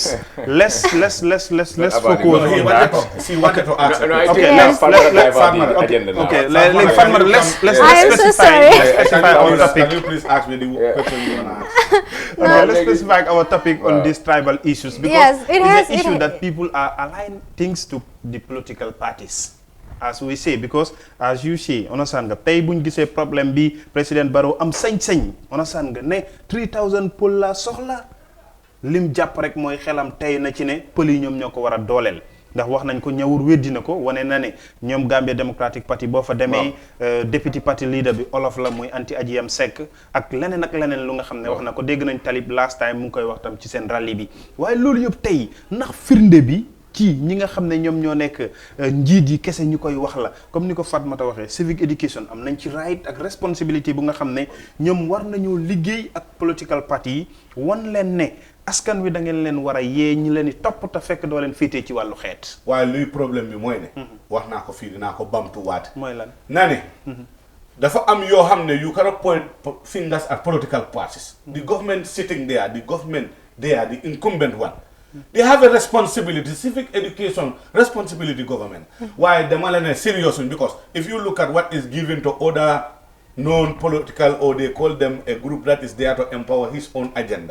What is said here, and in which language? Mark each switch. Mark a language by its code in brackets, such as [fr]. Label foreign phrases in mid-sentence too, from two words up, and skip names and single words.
[en] Let's focus on that. Let's specify our topic. Can you please ask me the question you want to ask? Let's specify our topic on these tribal issues. Because it's an issue that people are aligning things to the political parties, as we say, because as you say, understand [wo] nga tay buñ gisé problème bi président Barrow am sañ-sañ, understand nga né 3000 pël la soxla lim japp rek moy xelam tay na ci né pël yi ñom ñoko wara dolel ndax wax nañ ko ñawur weddi nako woné na né ñom Gambia Democratic Party bo fa démé deputy [en] party leader [wo] bi Olof la moy anti Adjiyam Seck ak leneen lu nga xamné wax nako dégg nañ Talib [en] last time [wo] mu ngi koy wax tam ci sen rally bi waye loolu yëpp tay ndax firnde bi ci ñi nga xamné ñom ñoo nek njiit yi kessé ñukoy wax la comme niko Fatmata waxé [en] civic education [wo] am nañ ci right ak responsibility bu nga xamné ñom war nañu liggéey ak [en] political party [wo] won leen né askan wi da ngeen leen wara yee ñi leen top ta fekk do leen fété ci walu xéet waaye luy problème bi moy né wax naa ko fii dinaa ko bamtu waat moy lan nane dafa am yoo xam ne [en] you cannot point fingers at political parties. The government sitting there, the incumbent one, they have a responsibility, civic education responsibility government. Why the Malene serious one? Because if you look at what is given to other non-political, or they call them a group that is there to empower his own agenda.